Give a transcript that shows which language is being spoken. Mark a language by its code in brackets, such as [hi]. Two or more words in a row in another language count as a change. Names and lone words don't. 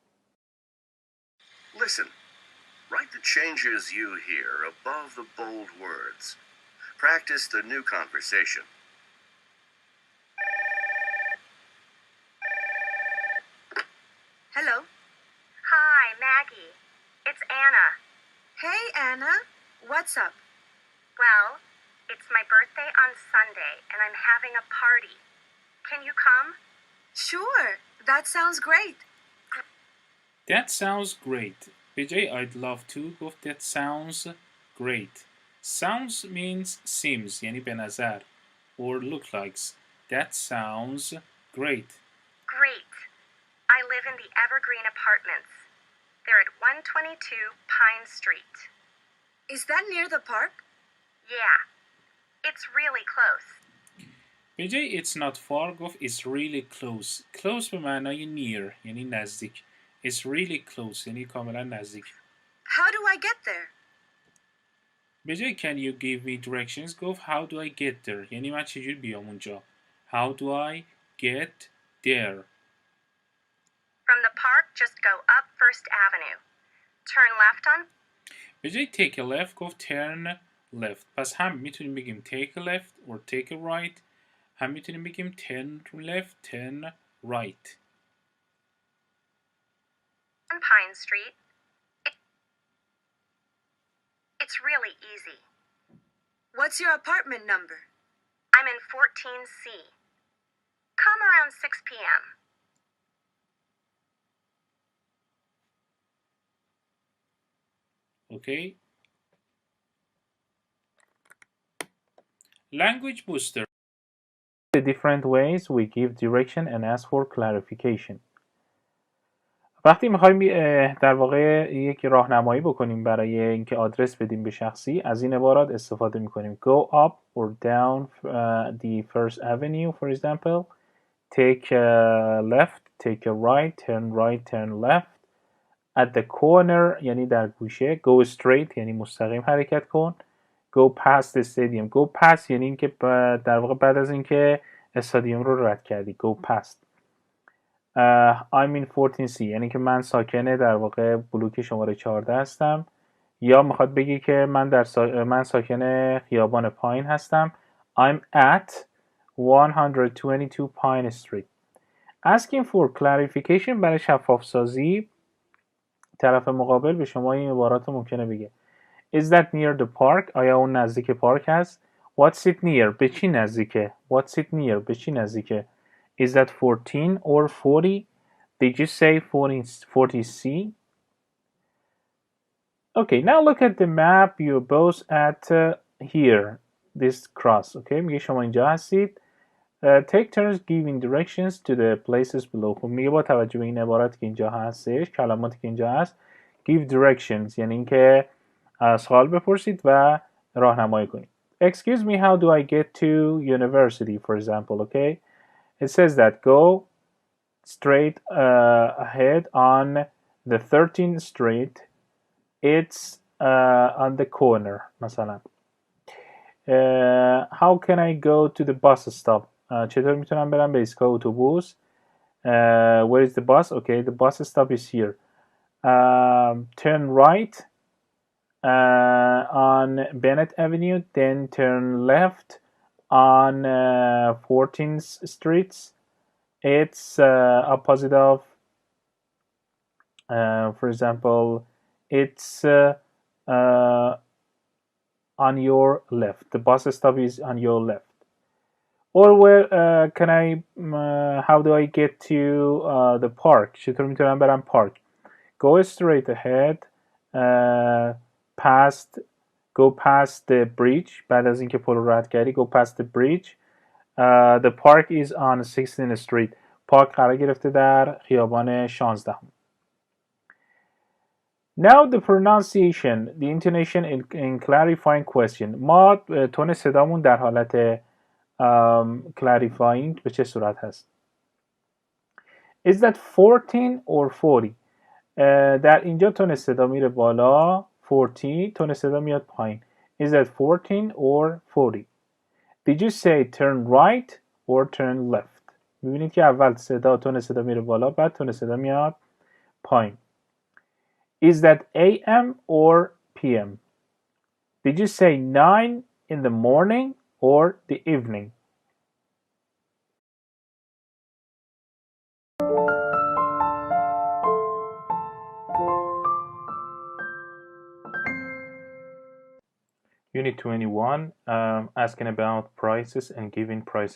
[en] Listen. Write the changes you hear above the bold words. Practice the new conversation. Hello. Hi, Maggie. It's Anna. Hey, Anna. What's up? Well, it's my birthday on Sunday, and I'm having a party. Can you come? Sure. That sounds great. That sounds great. [fa] به جای [en] I'd love to گفت that sounds great. Sounds means seems [fa] یعنی به نظر [en] or look likes. That sounds great. Great. I live in the Evergreen Apartments. They're at 122 Pine Street. Is that near the park? Yeah. It's really close. [fa] به جای [en] it's not far گفت it's really close. [fa] Close به معنای near یعنی نزدیک. [en] It's really close [fa] یعنی کاملا نزدیک. [en] How do I get there? [fa] به جای [en] can you give me directions گفت how do I get there [fa] یعنی من چجور بیام اونجا. [en] How do I get there? From the park, just go up First Avenue. Turn left on... [fa] به جای [en] take a left گفت turn left. [fa] پس هم میتونیم بگیم [en] take a left or take a right. [fa] هم میتونیم بگیم [en] turn left, turn right. On Pine Street. It's really easy. What's your apartment number? I'm in 14C. Come around 6 p.m. Okay. Language booster. The different ways we give direction and ask for clarification. [fa] وقتی میخوایم در واقع یک راهنمایی بکنیم برای اینکه آدرس بدیم به شخصی، از این عبارات استفاده میکنیم. [en] Go up or down the first avenue, for example. Take a left, take a right, turn left. At the corner [fa] یعنی در گوشه. [en] Go straight [fa] یعنی مستقیم حرکت کن. [en] Go past the stadium. Go past [fa] یعنی اینکه در واقع بعد از اینکه استادیوم رو رد کردی. [en] Go past. I'm in 14C [fa] یعنی که من ساکن در واقع بلوک شماره 14 هستم. یا میخواد بگی که من ساکن خیابان پاین هستم. [en] I'm at 122 Pine Street. Asking for clarification [fa] برای شفاف سازی، طرف مقابل به شما این عبارات رو ممکنه بگه. [en] Is that near the park؟ [fa] آیا اون نزدیک پارک هست؟ [en] What's it near؟ [fa] به چی نزدیکه؟ [en] What's it near؟ [fa] به چی نزدیکه؟ [en] Is that 14 or 40؟ Did you say 40C؟ Okay, now look at the map. You're both at here. This cross. [fa] Okay, میگه شما اینجا هستید. [en] Take turns giving directions to the places below. [fa] خب میگه با توجه به این عبارات که اینجا هستش، کلماتی که اینجا هست، [en] give directions [fa] یعنی اینکه سوال بپرسید و راهنمایی کنید. [en] Excuse me, how do I get to university, for example, okay? It says that go straight ahead on the 13th street. It's on the corner, مثلا. How can I go to the bus stop? [fa] چطور میتونم برم به ایستگاه اتوبوس؟ [en] Where is the bus? Okay, the bus stop is here. Turn right on Bennett Avenue, then turn left on 14th Street. It's opposite of, for example, it's on your left. The bus stop is on your left. Or where can I? How do I get to the park? [fa] چطور میتونم برم پارک؟ [en] Go straight ahead. Go past the bridge. [fa] بعد از اینکه پل رو رد کردی, [en] go past the bridge. The park is on 16th Street. [fa] پارک قرار گرفته در خیابان 16. [en] Now the pronunciation, the intonation in clarifying question. [fa] ما تون صدامون در حالت clarifying به چه صورت هست؟ [en] Is that 14 or 40? [fa] در اینجا تون صدا میره بالا. 40 تون صدا میاد پایین. [en] Is that 14 or 40? Did you say turn right or turn left? [fa] میبینید که اول تون صدا میره بالا, بعد تون صدا میاد پایین. [en] Is that AM or PM? Did you say 9 in the morning or the evening? Unit 21, asking about prices and giving prices.